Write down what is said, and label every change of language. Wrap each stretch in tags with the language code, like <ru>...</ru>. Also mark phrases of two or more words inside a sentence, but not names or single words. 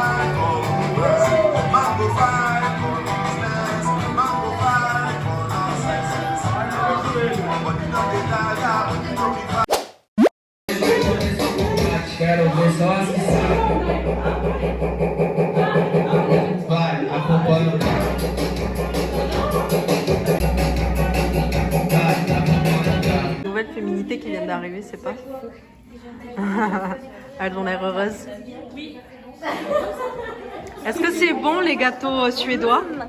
<pt>Quero ver só as que sabem. Vai, acompanha.</pt> <fr>Nouvelle féminité qui vient d'arriver, c'est pas fou. Elles ont l'air heureuses. Est-ce que c'est bon les gâteaux suédois?</fr>